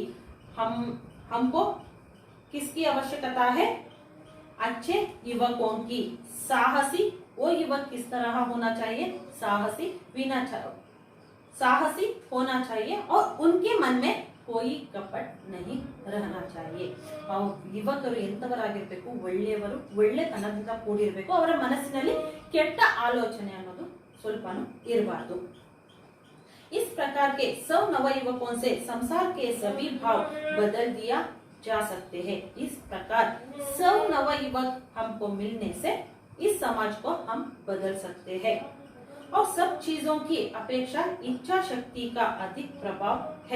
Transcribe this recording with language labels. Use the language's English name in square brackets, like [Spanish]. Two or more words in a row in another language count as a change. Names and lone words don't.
[Hindi] हमको किसकी आवश्यकता है? अच्छे युवकों की। साहसी, वो युवक किस तरह होना चाहिए? साहसी होना चाहिए और उनके मन में कोई कपट नहीं रहना चाहिए। [Kannada] ಯುವಕರು ಎಂತವರಾಗಿರಬೇಕು? ಒಳ್ಳೆಯವರು, ಒಳ್ಳೆತನದಿಂದ ಕೂಡಿರಬೇಕು, ಅವರ ಮನಸ್ಸಿನಲ್ಲಿ ಕೆಟ್ಟ ಆಲೋಚನೆ ಅನ್ನೋದು ಸ್ವಲ್ಪನೂ ಇರಬಾರದು। [Hindi] इस प्रकार के 100 नवयुवकों से संसार के सभी भाव बदल दिया जा सकते हैं। इस प्रकार 100 नवयुवक हमको मिलने से इस समाज को हम बदल सकते हैं और सब चीजों की अपेक्षा इच्छा शक्ति का अधिक प्रभाव है।